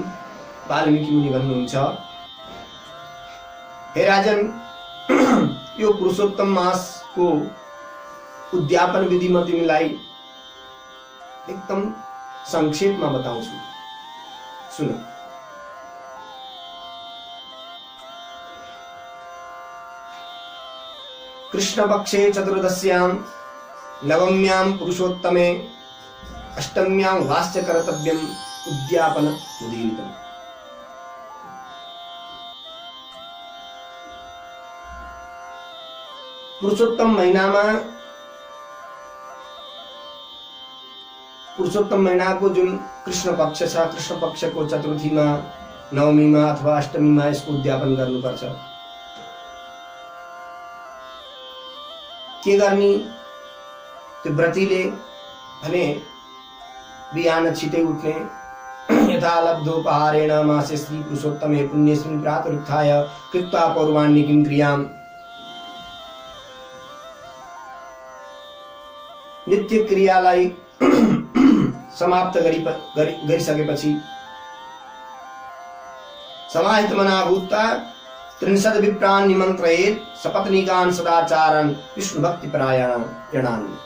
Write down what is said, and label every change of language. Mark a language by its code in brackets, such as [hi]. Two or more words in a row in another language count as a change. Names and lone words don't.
[ne] वाल्मीकि मुनि भन्नुहुन्छ, हे राजन, यो पुरुषोत्तम मासको उद्यापन विधि म तिमीलाई एकदम संक्षेपमा बताउँछु, सुन। [sa] कृष्ण पक्षे चतुर्दश्यां नवम्यां पुरुषोत्तमे अष्टम्यां वास्य कर्तव्यम् उद्यापन उदीरितम्। [ne] पुरुषोत्तम महीनाको जुन कृष्ण पक्ष छ, कृष्ण पक्षको चतुर्थीमा, नवमीमा अथवा अष्टमीमा यसको उद्यापन गर्नुपर्छ। के गर्ने? त्यो व्रतीले भने बिहान छिटै उठ्ने, [sa] यथा लब्धोपहारेण मासे श्री पुरुषोत्तमे पुण्यस्मिन् प्रातरुत्थाय कृत्वा पौर्वाण्यकिं क्रियाम्। [ne] नित्य क्रियालाई समाप्त गरिसकेपछि [sa] समाहितमना भूत्वा 30 विप्रान् निमन्त्रयेत् सपत्नीकान् सदाचारान् विष्णु भक्ति परायणान्।